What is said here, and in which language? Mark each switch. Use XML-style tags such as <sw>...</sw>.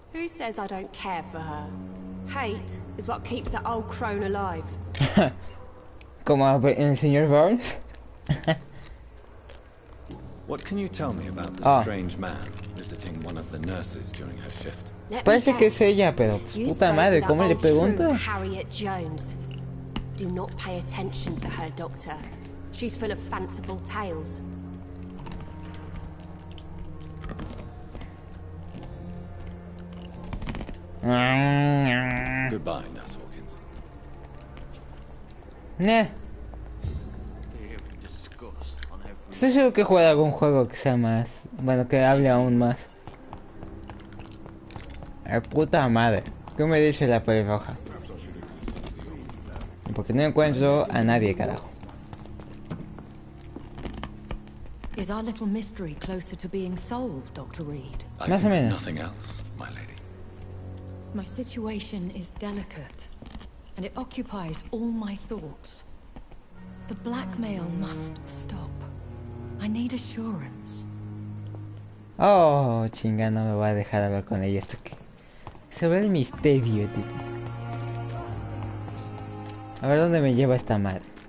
<en>Who says I don't care for her? Hate is what keeps that old crone alive.</en> <es>Como en el señor Burns.</es> <en>What can you tell me about the strange man visiting one of the nurses during her shift?</en> <es>Parece que es ella, pero puta madre, ¿cómo le pregunto?</es> <en>Harriet Jones. Do not pay attention to her, Doctor. She's full of fanciful tales. Goodbye, Nurse Hawkins. Nah.</en> <es>Estoy seguro que juega algún juego que sea más... Bueno, que hable aún más. Ay, puta madre. ¿Qué me dice la pelirroja? Porque no encuentro a nadie, carajo.</es> <en>Is our little mystery closer to being solved, Dr. Reed?</en> <es>Más o menos.</es> <en>Nothing else, my lady. My situation is delicate, and it occupies all my thoughts. The blackmail must stop. I need assurance.</en> <es>Oh, chinga, no me voy a dejar hablar con ella. Esto que... Sobre el misterio, tío. A ver dónde me lleva esta madre.</es>